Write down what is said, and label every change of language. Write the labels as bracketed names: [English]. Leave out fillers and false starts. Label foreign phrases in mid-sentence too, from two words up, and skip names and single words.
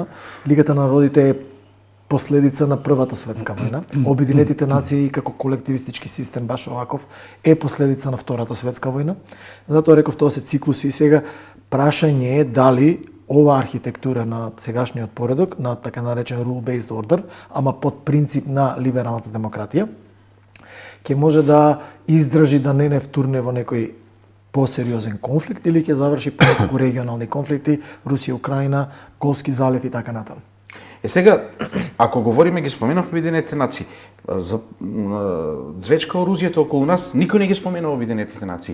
[Macedonian] Лигата на народите е последица на Првата светска војна. Обединетите нации како колективистички систем баш оваков е последица на Втората светска војна. Затоа реков тоа се циклуси и сега прашање е дали ова архитектура на сегашниот поредок, на така наречен [English] rule-based order, [Macedonian] ама под принцип на либералната демократија, ќе може да издржи да не втурне во некој посериозен конфликт или ќе заврши по регионални конфликти, Русија, Украина, Колски залив и така натаму. Сега, ако говориме, ги споменавме Обединетите нации, за звечка оружјето околу нас, никој не ги споменува Обединетите нации.